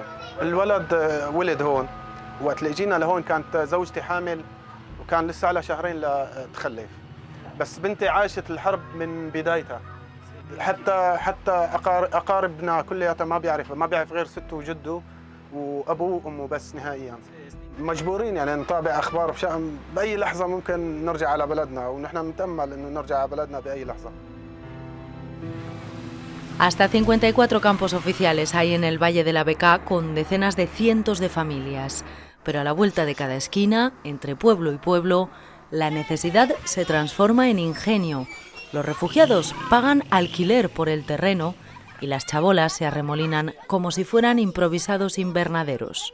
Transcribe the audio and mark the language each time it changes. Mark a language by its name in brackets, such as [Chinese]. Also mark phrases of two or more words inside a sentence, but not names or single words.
[Arabic] الولد ولد هون وقت اللي اجينا لهون كانت زوجتي حامل وكان لسه على 2 شهرين لتخلف بس بنتي عاشت الحرب من بدايتها حتى اقاربنا كلياتها ما بيعرف غير سته وجده وابوه وامه بس نهائيا. مجبورين يعني نتابع اخبار باي لحظه ممكن نرجع على بلدنا ونحن بنتامل انه نرجع على بلدنا باي لحظه. [Spanish] Hasta 54 campos oficiales hay en el Valle de la Bekaa con decenas de cientos de familias, pero a la vuelta de cada esquina, entre pueblo y pueblo, la necesidad se transforma en ingenio. Los refugiados pagan alquiler por el terreno y las chabolas se arremolinan como si fueran improvisados invernaderos.